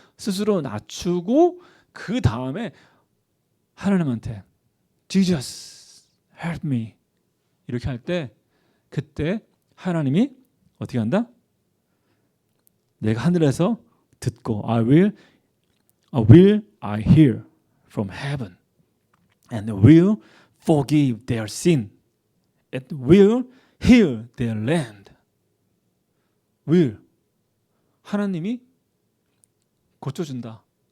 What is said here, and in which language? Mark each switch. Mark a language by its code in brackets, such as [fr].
[ko] 스스로 낮추고 그 다음에 하나님한테 [en] Jesus help me [ko] 이렇게 할 때 그때 하나님이 어떻게 한다? 내가 하늘에서 듣고 [en] will I hear from heaven and will forgive their sin and will heal their land. [ko] will 하나님이 고쳐준다.